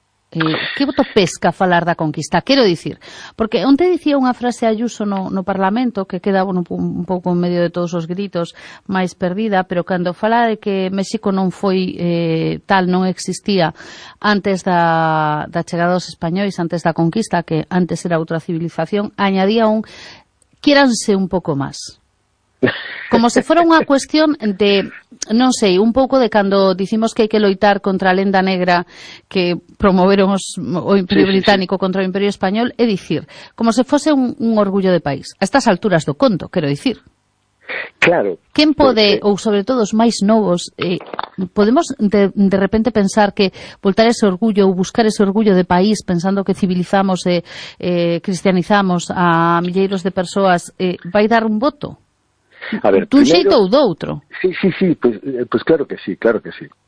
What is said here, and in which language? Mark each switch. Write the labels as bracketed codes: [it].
[gl] Que voto pesca falar da conquista? Quero dicir, porque onte dicía unha frase Ayuso no Parlamento, que queda, bueno, un pouco en medio de todos os gritos, máis perdida, pero cando fala de que México non foi tal, non existía antes da chegada dos españoles, antes da conquista, que antes era outra civilización, añadía un quiéranse un pouco máis. Como se fora unha cuestión de, non sei, un pouco de cando dicimos que hai que loitar contra a lenda negra que promoveron o Imperio Británico contra o Imperio Español, é dicir, como se fose un orgullo de país, a estas alturas do conto, quero dicir. Claro. Quen pode, porque... ou sobre todo os máis novos, podemos de repente pensar que voltar ese orgullo ou buscar ese orgullo de país pensando que civilizamos, cristianizamos a milleiros de persoas, vai dar un voto? A ver, dun xeito ou do outro? [es] Sí, pues claro que sí, claro que sí.